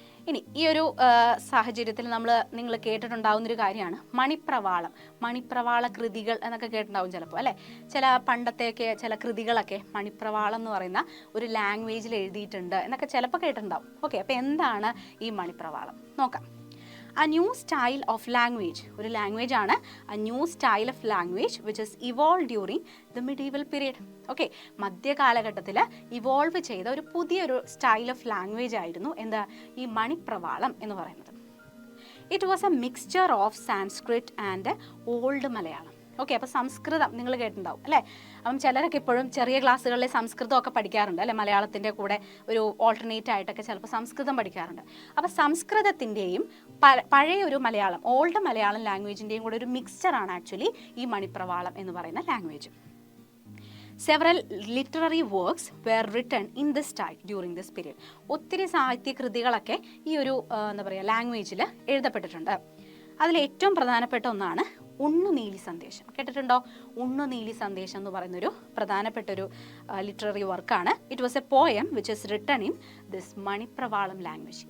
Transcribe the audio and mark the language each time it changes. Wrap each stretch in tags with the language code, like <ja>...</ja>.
<ml>ഇനി ഈ ഒരു സാഹചര്യത്തിൽ നിങ്ങൾ കേട്ടിട്ടുണ്ടാവുന്നൊരു കാര്യമാണ് മണിപ്രവാള കൃതികൾ എന്നൊക്കെ കേട്ടിട്ടുണ്ടാവും ചിലപ്പോൾ അല്ലേ. ചില പണ്ടത്തെയൊക്കെ ചില കൃതികളൊക്കെ മണിപ്രവാളം എന്ന് പറയുന്ന ഒരു ലാംഗ്വേജിൽ എഴുതിയിട്ടുണ്ട് എന്നൊക്കെ ചിലപ്പോൾ കേട്ടിട്ടുണ്ടാവും. ഓക്കെ, അപ്പോൾ എന്താണ് ഈ മണിപ്രവാളം നോക്കാം.</ml> <en>A new style of language,</en> <ml>ഒരു ലാംഗ്വേജ് ആണ്.</ml> <en>A new style of language which is evolved during the medieval period.</en> <ml>Okay, മധ്യകാലഘട്ടത്തിൽ ഇവോൾവ് ചെയ്ത ഒരു പുതിയൊരു സ്റ്റൈൽ ഓഫ് ലാംഗ്വേജ് ആയിരുന്നു എന്താ ഈ മണിപ്രവാളം എന്ന് പറയുന്നത്.</ml> <en>It was a mixture of Sanskrit and old Malayalam.</en> <ml>Okay, അപ്പോൾ സംസ്കൃതം നിങ്ങൾ കേട്ടിട്ടുണ്ടാവും അല്ലേ. അപ്പം ചിലരൊക്കെ ഇപ്പോഴും ചെറിയ ക്ലാസ്സുകളിൽ സംസ്കൃതമൊക്കെ പഠിക്കാറുണ്ട് അല്ലെ. മലയാളത്തിൻ്റെ കൂടെ ഒരു ഓൾട്ടർനേറ്റ് ആയിട്ടൊക്കെ ചിലപ്പോൾ സംസ്കൃതം പഠിക്കാറുണ്ട്. അപ്പോൾ സംസ്കൃതത്തിൻ്റെയും പഴയ ഒരു മലയാളം, ഓൾഡ് മലയാളം ലാംഗ്വേജിൻ്റെയും കൂടെ ഒരു മിക്സ്ചറാണ് ആക്ച്വലി ഈ മണിപ്രവാളം എന്ന് പറയുന്ന language.</ml> <en>Several literary works were written in this style during this period.</en> <ml>ഒത്തിരി സാഹിത്യ കൃതികളൊക്കെ ഈ ഒരു എന്താ പറയുക ലാംഗ്വേജിൽ എഴുതപ്പെട്ടിട്ടുണ്ട്. അതിൽ ഏറ്റവും പ്രധാനപ്പെട്ട ഒന്നാണ് ഉണ്ണുനീലി സന്ദേശം. കേട്ടിട്ടുണ്ടോ? ഉണ്ണുനീലി സന്ദേശം എന്ന് പറയുന്നൊരു പ്രധാനപ്പെട്ട ഒരു ലിറ്റററി വർക്കാണ്.</ml> <en>It was a poem which is written in this Manipravalam language.</en>